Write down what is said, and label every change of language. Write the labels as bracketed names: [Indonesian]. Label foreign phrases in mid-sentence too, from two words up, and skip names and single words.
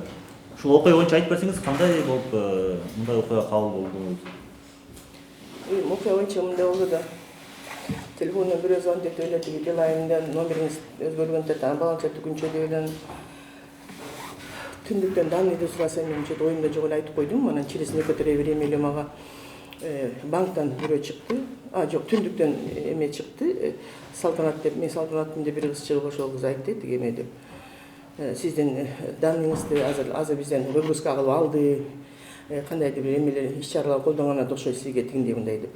[Kyrgyz] Ушул окуя боюнча айтып берсеңиз, кандай болуп мындай окуя кабыл болдуңуз? Окуя боюнча мындай болду да. Телефондон бирөө звонить этип эле Билайндан номериңиз өзгөргөн анан баланча түгүнчө деп эле түндүктөн данныйды сураса мен чет оюмда жок эле айтып койдум. Анан [Russian] через некоторое время [Kyrgyz] эле мага банктан бирөө чыкты. Жок, түндүктөн эме чыкты. Салтанат деп, мен Салтанаттын деп бир кыз чыгып ошол кыз айтты тиги эме деп. Сиздин данныйыңызды азыр бизден выгрузка кылып алды. Кандайдыр бир эмелер иш чаралар колдонгонуна окшойт сизге тигиндей мындай деп.